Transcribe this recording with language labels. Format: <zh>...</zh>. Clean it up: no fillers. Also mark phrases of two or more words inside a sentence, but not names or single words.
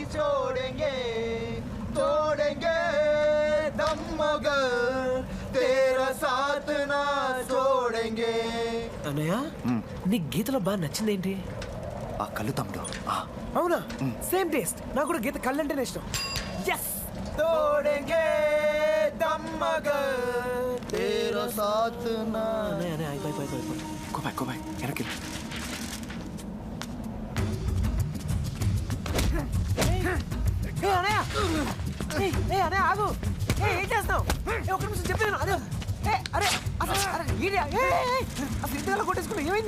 <hi>छोड़ेंगे, तोड़ेंगे दम मगर तेरा साथ ना छोड़ेंगे.</hi> <te>అన్నయ్య, నీ గీతలో బాగా నచ్చిందేంటి? ఆ కళ్ళు తమ్ముడు. అవునా?</te> <en>same taste.</en> <te>నాకు కూడా గీత కళ్ళు అంటేనే ఇష్టం. ఎస్.</te> <hi>तोड़ेंगे दम मगर तेरा साथ ना.</hi> <te>అన్నయ్య అయిపోయి కోబాయ్ వెనక్కి. అన్నయ్య ఆగు. ఏం చేస్తావు? ఒక నిమిషం చెప్పాను. అదే అరే అసలు ఇంతగా కొట్టేసుకున్నా, ఏమైంది?</te>